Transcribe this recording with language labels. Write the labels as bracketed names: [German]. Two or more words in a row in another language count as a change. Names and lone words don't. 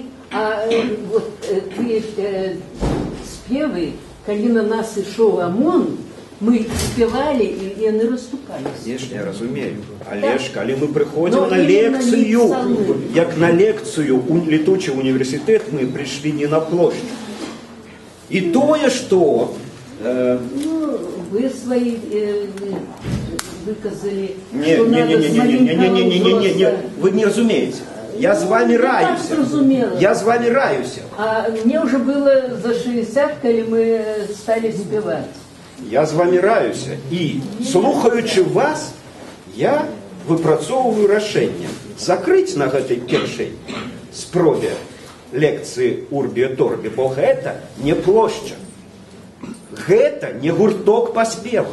[Belarusian] А вот тыя спевы, калі на нас ішоў ОМОН, мы спевали і яны расступаліся. Я разумею. Але ж, калі мы прыходзім на лекцыю, як на лекцыю у летучы універсітэт, мы прыйшлі не на плошчу. І тое, што... [Russian] Вы свои выказали, что надо с маленького... Вы не разумеете. Я с вами раюся. Я с вами раюся. А мне уже было за 60, когда мы стали спевать. Я з вами раюся. [Belarusian] І, слухаючы вас, я выпрацоўваю рашэнне закрыць на гэтай першай спробе лекцыі Урбі et Орбі, бо гэта не плошча. Гэта не гурток па спевах.